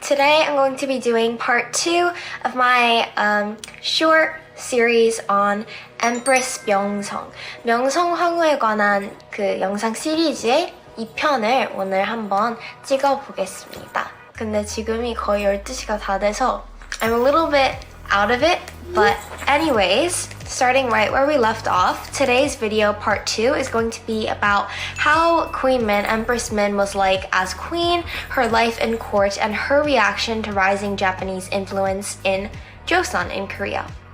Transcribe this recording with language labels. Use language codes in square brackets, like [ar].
[en] Today I'm going to be doing part 2 of my short series on Empress Myeongseong. [ko] 명성황후에 관한 그 영상 시리즈의 2편을 오늘 한번 찍어보겠습니다. 근데 지금이 거의 12시가 다 돼서 [en] I'm a little bit out of it, but anyways, starting right where we left off, today's video part 2 is going to be about how Queen Min, Empress Min was like as queen, her life in court, and her reaction to rising Japanese influence in Joseon in Korea.